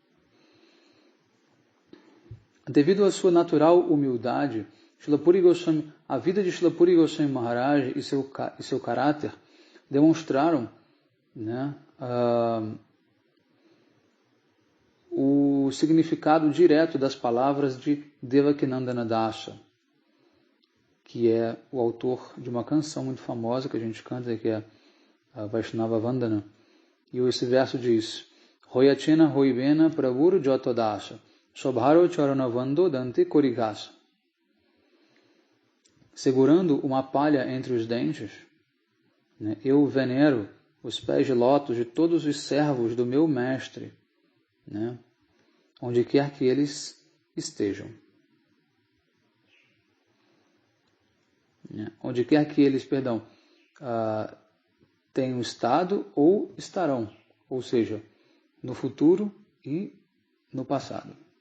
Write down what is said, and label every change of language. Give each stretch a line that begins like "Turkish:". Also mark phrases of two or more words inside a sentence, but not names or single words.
Portuguese: Devido à sua natural humildade, a vida de Srila Puri Goswami Maharaj e seu caráter demonstraram o significado direto das palavras de Devakinandana Dasa, que é o autor de uma canção muito famosa que a gente canta, que é a Vaishnava Vandana. E esse verso diz:
Bangla: হয়েছেন হইবেন প্রভুর যত দাস, সবার চরণ বন্দো দন্তে করি ঘাস.
Portuguese: Segurando uma palha entre os dentes, eu venero os pés de lótus de todos os servos do meu mestre, onde quer que eles estejam. Onde quer que eles, tenham estado ou estarão, ou seja, no futuro e no passado.